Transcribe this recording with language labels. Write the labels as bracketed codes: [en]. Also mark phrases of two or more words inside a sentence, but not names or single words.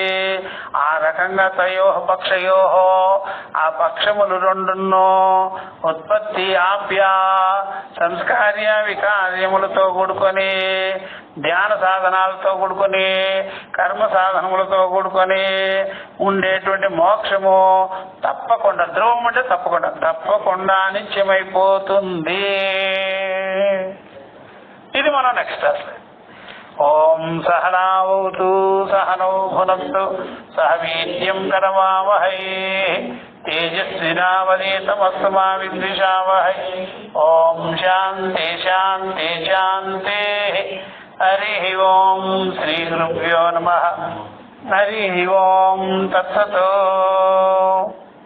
[te] ఆ రకంగా [sa] తయోః పక్షయోః, [te] ఆ పక్షములు 2 ఉత్పత్తి ఆప్య సంస్కార్య వికార్యములతో కూడుకొని, ధ్యాన సాధనాలతో కూడుకొని, కర్మ సాధనములతో కూడుకొని ఉండేటువంటి మోక్షము తప్పకుండా, ధ్రువం అంటే తప్పకుండా నిత్యమైపోతుంది. ఇది మనం [en] next class. [sa] ఓం సహనావతు సహనౌ భునక్తు సహ వీర్యం కరవావహై तेजस्विनावनीतमस्तु मा विद्विषावहै। ओम शांति शांति शांति। हरिः ओम श्री गुरुभ्यो नमः। हरिः ओम तत्सत्।